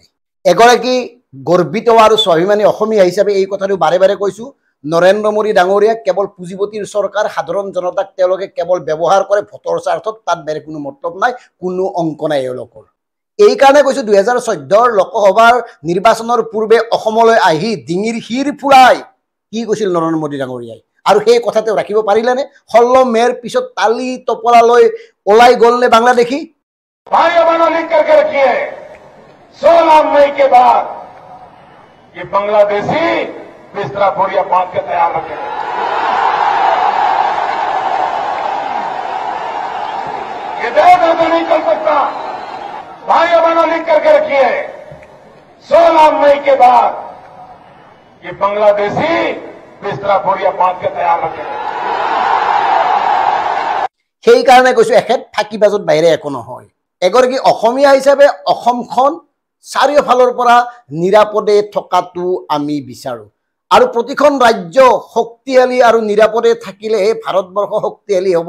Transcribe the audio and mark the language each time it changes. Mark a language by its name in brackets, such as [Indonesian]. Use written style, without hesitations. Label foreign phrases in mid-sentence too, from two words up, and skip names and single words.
[Assamese] এগৰাকী গৰ্বিত আৰু স্বাভিমানী অসমীয়া হিচাপে এই কথাটো বাৰে বাৰে কৈছো, নৰেন্দ্ৰ মোদী ডাঙৰীয়া কেৱল পুঁজিপতিৰ চৰকাৰ, সাধাৰণ জনতাক তেওঁলোকে কেৱল ব্যৱহাৰ কৰে ভোটৰ স্বাৰ্থত, তাত বেলেগ কোনো মতলব নাই, কোনো অংক নাই এওঁলোকৰ। এই কাৰণে কৈছো 2014 লোকসভাৰ নিৰ্বাচনৰ পূৰ্বে অসমলৈ আহি ডিঙিৰ শিৰ ফুৰাই কি কৈছিল নৰেন্দ্ৰ মোদী ডাঙৰীয়াই, আৰু সেই কথা তেওঁ ৰাখিব পাৰিলেনে? 16 মেৰ পিছত তালি টপলালৈ ওলাই গ'লনে বাংলাদেশী? [Hindi] लिख करके रखिए 16 मई के बाद ये बांग्लादेशी बिस्तरा बोरिया बांध के तैयार रखेंगे। ये देश तो नहीं चल सकता। भाई बहनों लिख करके रखिए 16 मई के बाद ये बांग्लादेशी बिस्तरा बोरिया बांध के तैयार रखेंगे। [Assamese] সেই কাৰণে কৈছো এখেত ফাঁকিবাজত বাহিৰে একো নহয়। এগৰাকী অসমীয়া হিচাপে অসমখন চাৰিওফালৰ পৰা নিৰাপদে থকাটো আমি বিচাৰো, আৰু প্ৰতিখন ৰাজ্য শক্তিশালী আৰু নিৰাপদে থাকিলেহে ভাৰতবৰ্ষ শক্তিশালী হ'ব।